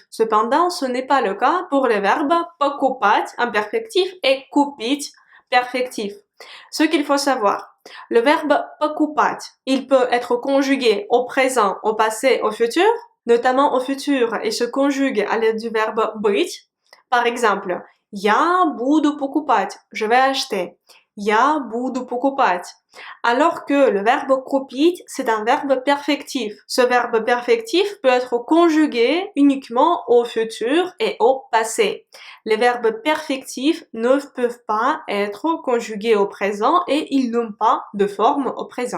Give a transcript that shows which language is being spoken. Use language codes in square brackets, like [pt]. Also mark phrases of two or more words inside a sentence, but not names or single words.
[fr] Cependant, ce n'est pas le cas pour les verbes покупать imperfectif et купить perfectif. Ce qu'il faut savoir, le verbe покупать, il peut être conjugué au présent, au passé, au futur, notamment au futur, il se conjugue à l'aide du verbe быть. Par exemple, [ru] я буду покупать, [fr] je vais acheter. [ru] Я буду покупать. [fr] Alors que le verbe купить, c'est un verbe perfectif. Ce verbe perfectif peut être conjugué uniquement au futur et au passé. Les verbes perfectifs ne peuvent pas être conjugués au présent et ils n'ont pas de forme au présent.